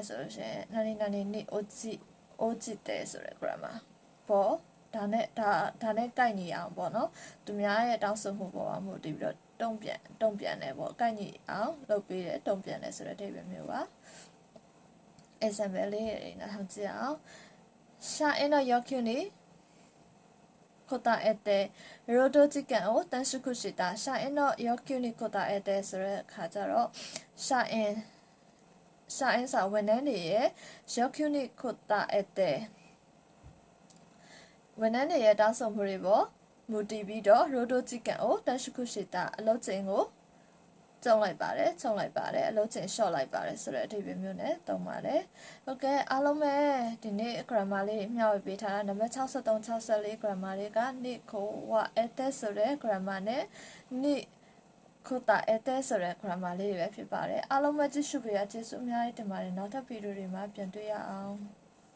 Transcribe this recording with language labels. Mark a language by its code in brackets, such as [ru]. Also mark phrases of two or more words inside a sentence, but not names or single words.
[my] ဆိုလို့ရှိရင်နာနေနိအိုဂျီတဲ့ဆိုတဲ့ grammar ပေါ့ဒါနဲ့ကိုက်ညီအောင်ပေါ့နော်။သူများရဲ့တောင်းဆိုမှုပေါ်မှာမူတည်ပြီးတော့တုံ့ပြန်နေပေါ့ကိုက်ညီအောင်လုပ်ပေးတယ်တုံ့ပြန်နေဆိုတဲ့အဓိပ္ပာယ်မျိုးပါ။ example လေးတွေနားထောင်ကြည့်အောင်ရှာအင်းတော့ရောက်ခွနေ [ja] 答えて労働時間を短縮した社員の要求に応えてそれから [my] 社員さဝန်ထမ်းတွေရဲ့ [ja] 要求に応えて [my] ဝန်ထမ်းတွေရဲ့တောင်းဆိုမှုတွေပေါ် မူတည်ပြီးတော့ [ja] 労働時間を短縮した [my] အလုပ်ချိန်ကိုကျုံလိုက်ပါတယ်အလုပ်ချိန်လျှော့လိုက်ပါတယ်ဆိုတဲ့အဓိပ္ပာယ်မျိုးနဲ့သုံးပါတယ်โอเคအားလုံးပဲဒီနေ့ grammar လေးမျှဝေပေးထားတာနံပါတ်63 64 grammar တွေကနိခိုဝအဲ့တဲ့ဆိုတဲ့ grammar နဲ့နိခိုတာအဲ့တဲ့ဆိုတဲ့ grammar လေးတွေပဲဖြစ်ပါတယ်အားလုံးပဲကြည့်ရှုပေးရကျေးဇူးအများကြီးတင်ပါတယ်နောက်ထပ်ဗီဒီယိုတွေမှာပြန်တွေ့ရအောင်